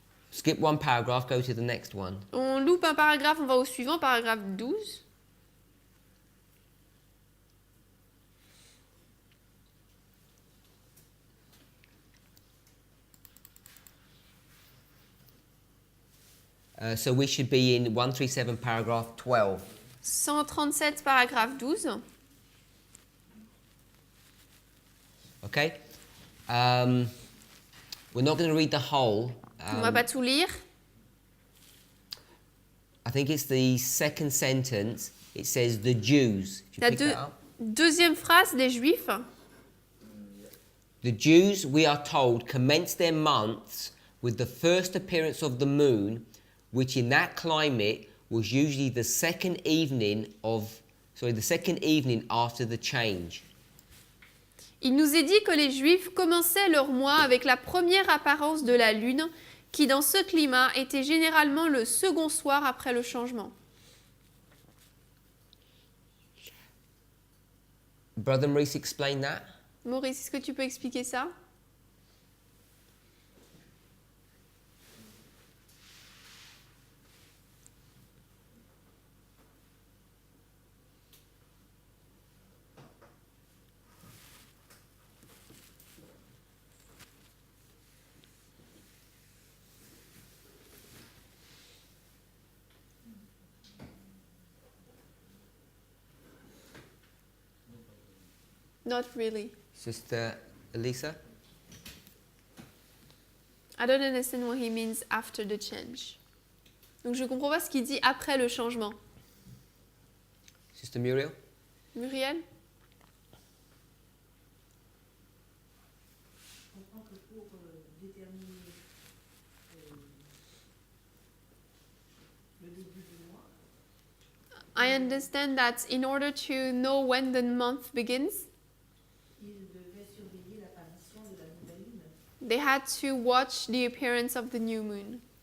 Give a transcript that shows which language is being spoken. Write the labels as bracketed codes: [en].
[en] Skip one paragraph, go to the next one. [fr] On loupe un paragraphe, on va au suivant, paragraphe 12. [en] So we should be in 137 paragraph 12. [fr] 137, paragraphe 12. [en] Okay? We're not going to read the whole. [fr] On va pas tout lire. [en] I think it's the second sentence. It says the Jews. Did you [fr] La [en] pick that up? [fr] deuxième phrase, les Juifs. [en] The Jews, we are told, commenced their months with the first appearance of the moon, which in that climate was usually the second evening after the change. [fr] Il nous est dit que les Juifs commençaient leur mois avec la première apparence de la lune, qui dans ce climat était généralement le second soir après le changement. [en] Brother Maurice explained that. [fr] Maurice, est-ce que tu peux expliquer ça? [en] Not really. Sister Elisa? I don't understand what he means after the change. [fr] Donc je comprends pas ce qu'il dit après le changement. [en] Sister Muriel? Muriel? [fr] Je comprends que pour déterminer le début du mois, [en] I understand that in order to know when the month begins, [fr] il devait surveiller l'apparition de la nouvelle lune. [en] they had to watch the appearance of the new moon.